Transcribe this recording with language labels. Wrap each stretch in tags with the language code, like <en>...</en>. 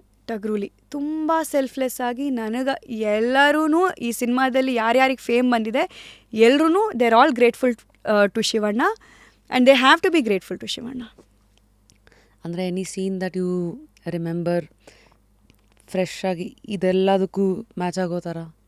<kn>ಟಗರುಲಿ ತುಂಬ ಸೆಲ್ಫ್ಲೆಸ್ ಆಗಿ, ನನಗೆ ಎಲ್ಲರೂ ಈ ಸಿನಿಮಾದಲ್ಲಿ ಯಾರ್ಯಾರಿಗೆ ಫೇಮ್ ಬಂದಿದೆ ಎಲ್ಲರೂ</kn> <en>They are all grateful to Shivanna. And they have to be grateful to Shivanna. ಅಂದರೆ any scene that you remember fresh</en> <kn>ಆಗಿ ಇದೆಲ್ಲದಕ್ಕೂ</kn> <en>Match ಆಗೋ ಥರ?</en>